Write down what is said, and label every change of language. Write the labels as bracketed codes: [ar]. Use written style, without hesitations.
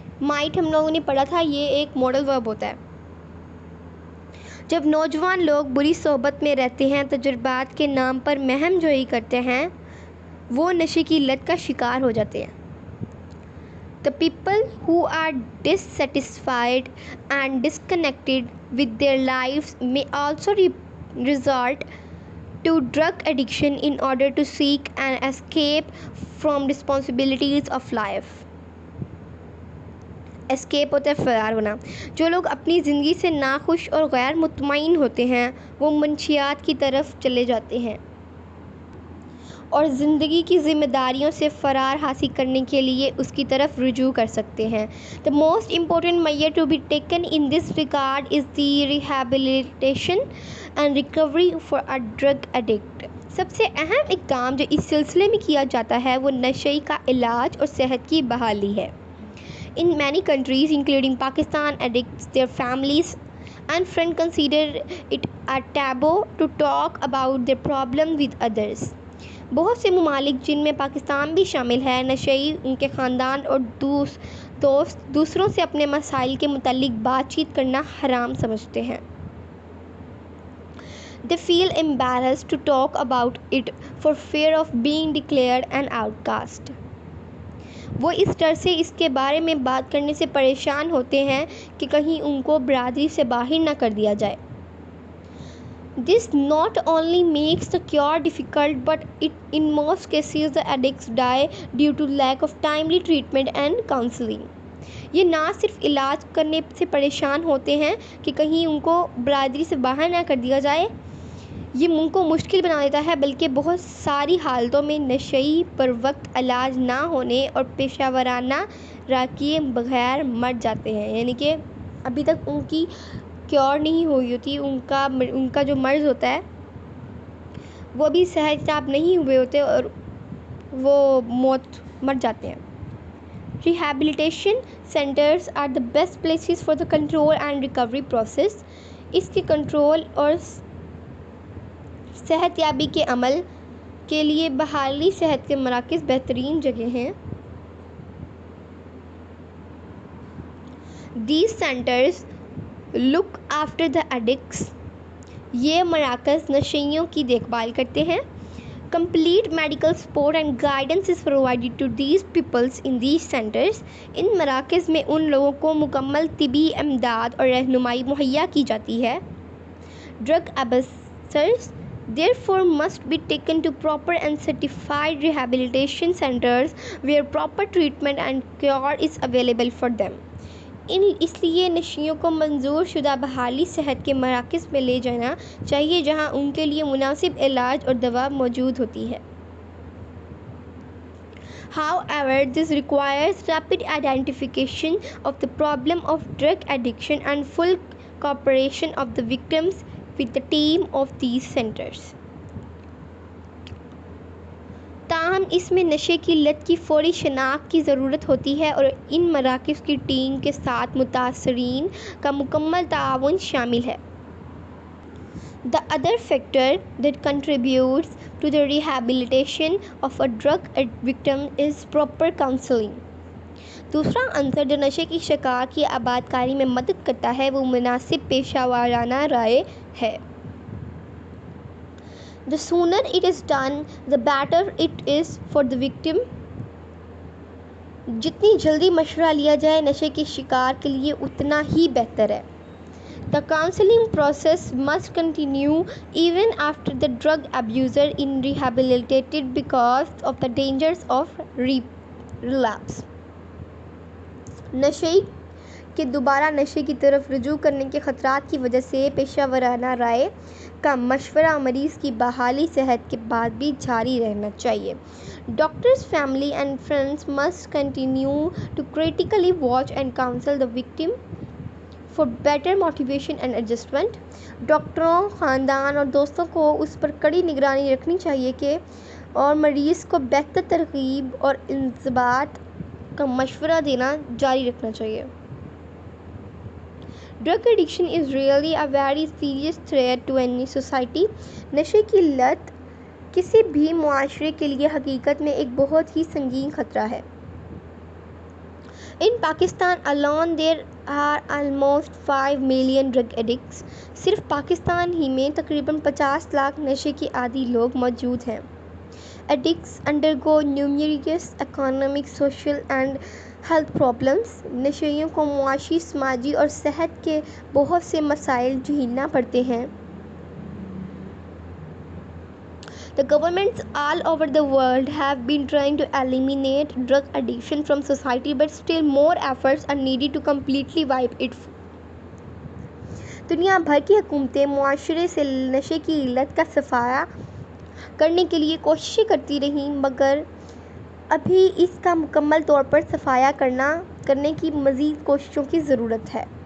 [ur] might ہم لوگوں نے پڑھا تھا، یہ ایک ماڈل ورب ہوتا ہے. جب نوجوان لوگ بری صحبت میں رہتے ہیں، تجربات کے نام پر مہم جوئی کرتے ہیں، وہ نشے کی لت کا شکار ہو جاتے ہیں. [en] The people who are dissatisfied and disconnected with their lives may also resort to drug addiction in order to seek an escape from responsibilities of life. [ur] Escape ہوتا ہے فرار ہونا. جو لوگ اپنی زندگی سے ناخوش اور غیر مطمئن ہوتے ہیں وہ منشیات کی طرف چلے جاتے ہیں اور زندگی کی ذمہ داریوں سے فرار حاصل کرنے کے لیے اس کی طرف رجوع کر سکتے ہیں. [en] The most important measure to be taken in this regard is the rehabilitation and recovery for a drug addict. [ur] سب سے اہم اقدام جو اس سلسلے میں کیا جاتا ہے وہ نشے کا علاج اور صحت کی بحالی ہے. [en] In many countries, including Pakistan, addicts, their families and friends consider it a taboo to talk about their problem with others. [ur] بہت سے ممالک جن میں پاکستان بھی شامل ہے، نشئی ان کے خاندان اور دوست دوسروں سے اپنے مسائل کے متعلق بات چیت کرنا حرام سمجھتے ہیں. [en] They feel embarrassed to talk about it for fear of being declared an outcast. [ur] وہ اس ڈر سے اس کے بارے میں بات کرنے سے پریشان ہوتے ہیں کہ کہیں ان کو برادری سے باہر نہ کر دیا جائے. [en] This not only makes the cure difficult, but in most cases the addicts die due to lack of timely treatment and counseling. [ur] یہ نہ صرف علاج کرنے سے پریشان ہوتے ہیں کہ کہیں ان کو برادری سے باہر نہ کر دیا جائے، یہ ان کو مشکل بنا دیتا ہے، بلکہ بہت ساری حالتوں میں نشئی پر وقت علاج نہ ہونے اور پیشہ ورانہ رائے کیے بغیر مر جاتے ہیں. یعنی کہ ابھی تک ان کی کیور نہیں ہوئی ہوتی، ان کا جو مرض ہوتا ہے وہ بھی صحت یاب نہیں ہوئے ہوتے اور وہ مر جاتے ہیں. [en] Rehabilitation centers are the best places for the control and recovery process. [ur] اس کے کنٹرول اور صحت یابی کے عمل کے لیے بحالی صحت کے مراکز بہترین جگہ ہیں. [en] These centers look after the addicts, [ur] یہ مراکز نشیوں کی دیکھ بھال کرتے ہیں. [en] Complete medical support and guidance is provided to these peoples in these centers. [ur] ان مراکز میں ان لوگوں کو مکمل طبی امداد اور رہنمائی مہیا کی جاتی ہے. [en] Drug abusers therefore must be taken to proper and certified rehabilitation centers where proper treatment and cure is available for them. [ur] اس لیے نشیوں کو منظور شدہ بحالی صحت کے مراکز میں لے جانا چاہیے جہاں ان کے لیے مناسب علاج اور دوا موجود ہوتی ہے. [en] However, this requires rapid identification of the problem of drug addiction and full cooperation of the victims with the team of these centers. [ur] تاہم اس میں نشے کی لت کی فوری شناخت کی ضرورت ہوتی ہے اور ان مراکز کی ٹیم کے ساتھ متاثرین کا مکمل تعاون شامل ہے. [en] The other factor that contributes to the rehabilitation of a drug victim is proper counseling. [ur] دوسرا عنصر جو نشے کی شکار کی آباد کاری میں مدد کرتا ہے وہ مناسب پیشہ ورانہ رائے ہے. [en] The sooner it is done, the better it is for the victim. [ur] جتنی جلدی مشورہ لیا جائے نشے کے شکار کے لیے اتنا ہی بہتر ہے. [en] The counseling process must continue even after the drug abuser is rehabilitated because of the dangers of relapse. [ur] نشے کے دوبارہ نشے کی طرف رجوع کرنے کے خطرات کی وجہ سے پیشہ ورانہ رائے کا مشورہ مریض کی بحالی صحت کے بعد بھی جاری رہنا چاہیے. [en] Doctors, family and friends must continue to critically watch and counsel the victim for better motivation and adjustment. [ur] ڈاکٹروں، خاندان اور دوستوں کو اس پر کڑی نگرانی رکھنی چاہیے کہ اور مریض کو بہتر ترغیب اور انضباط کا مشورہ دینا جاری رکھنا چاہیے. [en] Drug addiction is really a very serious threat to any society. [ur] نشے کی لت کسی بھی معاشرے کے لیے حقیقت میں ایک بہت ہی سنگین خطرہ ہے. [en] In Pakistan alone there are almost 5 million drug addicts. [ur] صرف پاکستان ہی میں تقریباً 50 لاکھ نشے کے عادی لوگ موجود ہیں. [en] Addicts undergo numerous economic, social and health problems. [ur] نشیوں کو معاشی، سماجی اور صحت کے بہت سے مسائل جھیلنا پڑتے ہیں. [en] The governments all over the world have been trying to eliminate drug addiction from society, but still more efforts are needed to completely wipe it. [ur] دنیا بھر کی حکومتیں معاشرے سے نشے کی لت کا صفایا کرنے کے لیے کوششیں کرتی رہیں مگر ابھی اس کا مکمل طور پر صفایا کرنے کی مزید کوششوں کی ضرورت ہے.